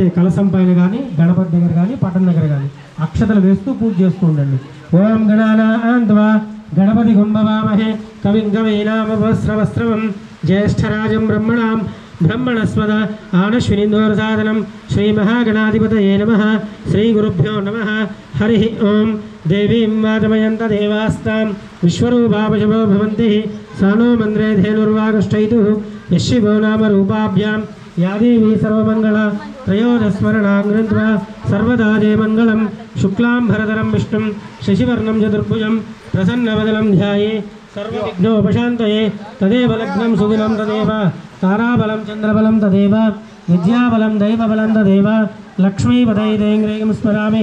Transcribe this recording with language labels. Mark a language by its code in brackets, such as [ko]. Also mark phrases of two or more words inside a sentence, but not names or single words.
[te] కలసం పైన కానీ గణపతి దగ్గర కానీ పట్టణ దగ్గర కానీ అక్షతలు వేస్తూ పూజ చేస్తూ ఉండండి. [sa] ఓం గణానాన్వా గణపతి గుంభవామహే కవిం కవీనాముపవస్త్రవస్త్రవం జ్యేష్ఠరాజం బ్రహ్మణాం బ్రహ్మణస్పద ఆనశ్వినిందోరసాదనం. శ్రీ మహాగణాధిపతయే నమః. శ్రీ గురుభ్యో నమః. హరి ఓం. देवीं वाचमयन्त देवास्तां विश्वरूपापशवो भवन्ति सानो मन्द्रे धेनुर्वागष्टैतुः यशिवो नाम रूपाभ्यां या देवी सर्वमङ्गला त्रयोदस्मरणां गृहीत्वा सर्वदा जयमङ्गलं शुक्लाम्भरधरं विष्णुं शशिवर्णं चतुर्भुजं प्रसन्नवदनं ध्याये सर्वविघ्नोपशान्तये तदेव लग्नं सुदिनं तदेव ताराबलं चन्द्रबलं तदेव विद्याबलं दैवबलं तदेव लक्ष्मीपदैरेङ्ग्रेयं स्मरामि